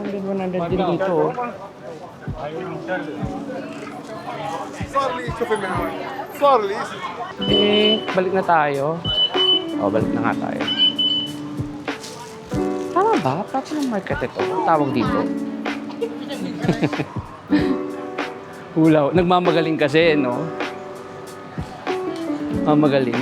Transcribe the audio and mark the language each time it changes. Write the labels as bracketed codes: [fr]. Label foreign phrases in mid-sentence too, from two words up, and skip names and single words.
[tl] 100 din dito. Oh. [ar] صار لي شوفي من هون صار لي [tl] Balik na tayo. Balik na nga tayo. Tama ba? Plato ng market ito. Ang tawag dito. Hulaw. Nagmamagaling kasi, no? Mamagaling.